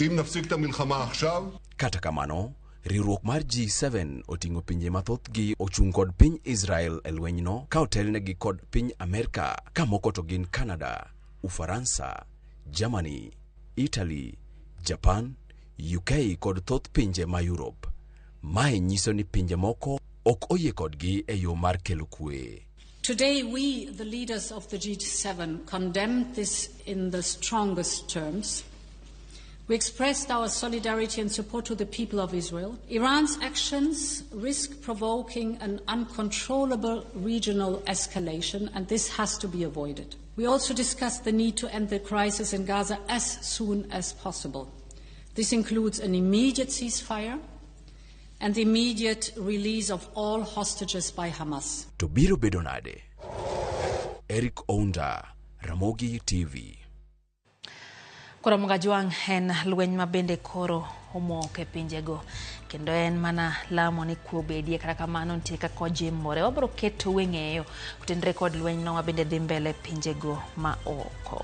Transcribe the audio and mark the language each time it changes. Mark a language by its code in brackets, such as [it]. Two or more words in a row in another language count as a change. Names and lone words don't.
[luo] Kata kamano, riwruok mar G7 oting'o pinje mathoth gi ochung' kod piny Israel e lwenyno ka otelnegi kod piny Amerika, ka moko to gin Canada, Ufaransa, Germany, Italy, Japan, UK kod thoth pinje ma Europe. Mae nyiso ni pinje moko ok oyie kodgi e yo mar kelo kwe. [en] Today, we, the leaders of the G7, condemned this in the strongest terms. We expressed our solidarity and support to the people of Israel. Iran's actions risk provoking an uncontrollable regional escalation, and this has to be avoided. We also discussed the need to end the crisis in Gaza as soon as possible. This includes an immediate ceasefire and the immediate release of all hostages by Hamas. [luo] To biro bedonade. Eric Ounda, Ramogi TV. Koro Mugajwang en lweny ma bende koro omok e pinjego, kendo en mana lamo ni kwe obedie. Kata kamano nitie kaka ojimbore. Wabiro keto weng'eyo kutenre kod lweny no ma bende dhi mbele pinjego ma oko.